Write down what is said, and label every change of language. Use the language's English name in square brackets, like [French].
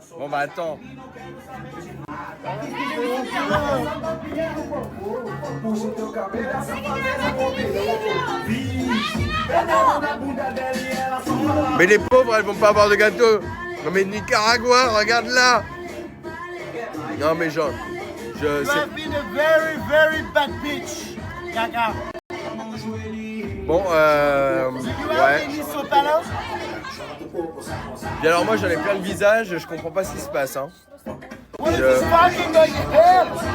[French] Bon bah attends. Mais les pauvres, elles vont pas avoir de gâteau. Non mais Nicaragua, regarde là. Non mais genre, [English] You have been a very, very bad bitch, Gaga. [French] bon, [English] You have [French] ouais. [English] any sopalin? [French] Et alors moi j'en ai plein le visage, je comprends pas ce qui se passe. Hein. [English] What is this fucking going on?